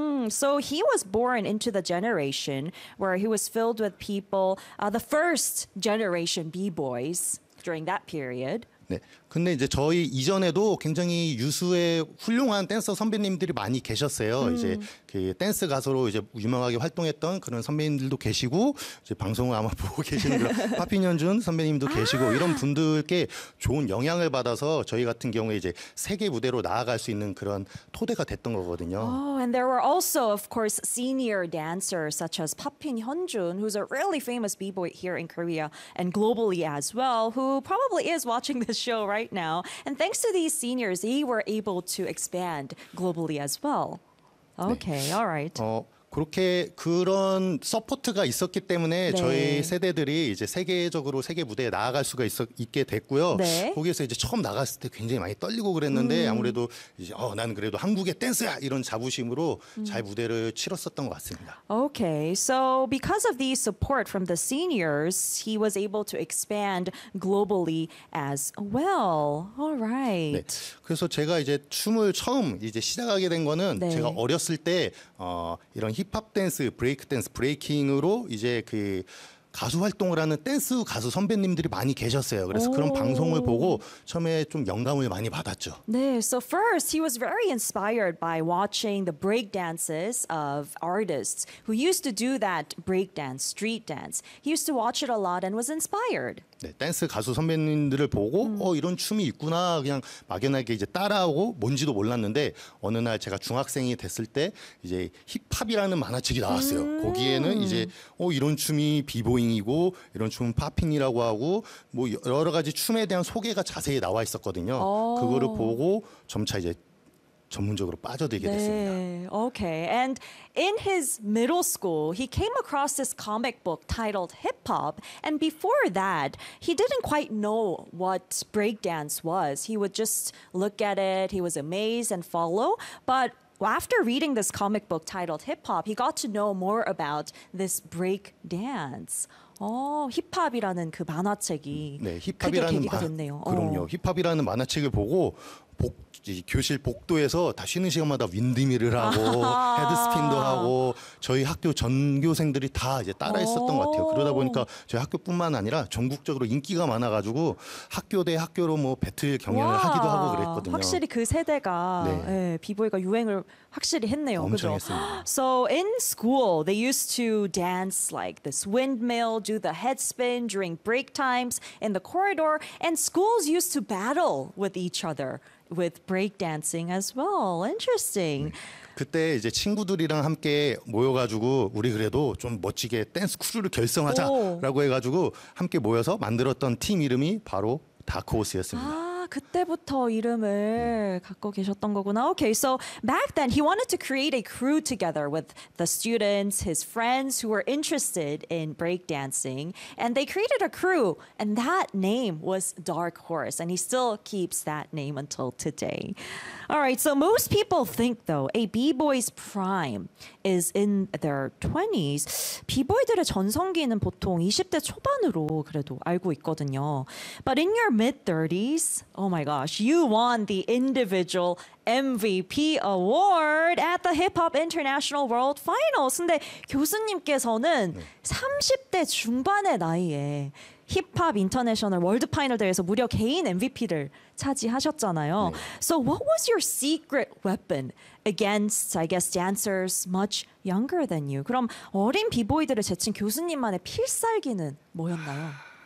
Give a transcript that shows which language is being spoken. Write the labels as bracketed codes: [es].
[en] So he was born into the generation where he was filled with people, the first generation b-boys during that period. [ko] 네. 근데 이제 저희 이전에도 굉장히 유수의 훌륭한 댄서 선배님들이 많이 계셨어요. 이제 그 댄스 가수로 이제 유명하게 활동했던 그런 선배님들도 계시고 이제 방송을 아마 보고 계시는 그런 파핀현준 선배님도 계시고 이런 분들께 좋은 영향을 받아서 저희 같은 경우에 이제 세계 무대로 나아갈 수 있는 그런 토대가 됐던 거거든요. [en] Oh, and there were also of course senior dancers such as 파핀현준 who's a really famous b-boy here in Korea and globally as well who probably is watching this show right right now. And thanks to these seniors, he were able to expand globally as well. Okay, 네. all right. [ko] 그렇게 그런 서포트가 있었기 때문에 네. 저희 세대들이 이제 세계적으로 세계 무대에 나아갈 수가 있게 됐고요. 네. 거기에서 이제 처음 나갔을 때 굉장히 많이 떨리고 그랬는데 아무래도 이제 난 그래도 한국의 댄서야 이런 자부심으로 잘 무대를 치렀었던 것 같습니다. [en] Okay, so because of the support from the seniors, he was able to expand globally as well. All right. [ko] 네. 그래서 제가 이제 춤을 처음 이제 시작하게 된 거는 네. 제가 어렸을 때 이런 힙합 댄스, 브레이크 댄스, 브레이킹으로 이제 그 가수 활동을 하는 댄스 가수 선배님들이 많이 계셨어요. 그래서 그런 방송을 보고 처음에 좀 영감을 많이 받았죠. [en] 네, so first he was very inspired by watching the break dances of artists who used to do that break dance, street dance. He used to watch it a lot and was inspired. [ko] 네, 댄스 가수 선배님들을 보고 이런 춤이 있구나 그냥 막연하게 이제 따라하고 뭔지도 몰랐는데 어느 날 제가 중학생이 됐을 때 이제 힙합이라는 만화책이 나왔어요. 거기에는 이제 이런 춤이 비보잉이고 이런 춤은 팝핑이라고 하고 뭐 여러 가지 춤에 대한 소개가 자세히 나와 있었거든요. 그거를 보고 점차 이제 전문적으로 빠져들게 네. 됐습니다. [en] Okay. And in his middle school, he came across this comic book titled Hip Hop. And before that, he didn't quite know what breakdance was. He would just look at it, he was amazed and follow. But after reading this comic book titled Hip Hop, he got to know more about this breakdance. [ko] 힙합이라는 그 만화책이 네, 힙합이라는 크게 계기가 됐네요. 그럼요. 힙합이라는 만화책을 보고 교실 복도에서 다 쉬는 시간마다 윈드밀을 하고 헤드스핀도 하고 저희 학교 전교생들이 다 이제 따라 했었던 것 같아요. 그러다 보니까 저희 학교뿐만 아니라 전국적으로 인기가 많아가지고 학교 대 학교로 뭐 배틀 경연을 하기도 하고 그랬거든요. 확실히 그 세대가 네. 네, 비보이가 유행을 확실히 했네요. 엄청 했습니다. [en] So in school, they used to dance like this windmill, do the head spin during break times in the corridor, and schools used to battle with each other. With breakdancing as well. Interesting. [ko] 그때 이제 친구들이랑 함께 모여가지고 우리 그래도 좀 멋지게 댄스 크루를 결성하자라고 해가지고 함께 모여서 만들었던 팀 이름이 바로 다크호스였습니다. 그때부터 이름을 갖고 계셨던 거구나. [en] Okay, so back then he wanted to create a crew together with the students, his friends who were interested in breakdancing. And they created a crew and that name was Dark Horse. And he still keeps that name until today. All right, so most people think though a b-boy's prime is in their 20s. [ko] B-boy들의 전성기는 보통 20대 초반으로 그래도 알고 있거든요. [en] But in your mid-30s, oh my gosh, you won the individual MVP award at the Hip Hop International World Finals. [ko] 근데 교수님께서는 네. 30대 중반의 나이에 힙합 인터내셔널 월드 파이널 대회에서 무려 개인 MVP를 차지하셨잖아요. 네. [en] So what was your secret weapon against, I guess, dancers much younger than you? [ko] 그럼 어린 비보이들을 제친 교수님만의 필살기는 뭐였나요?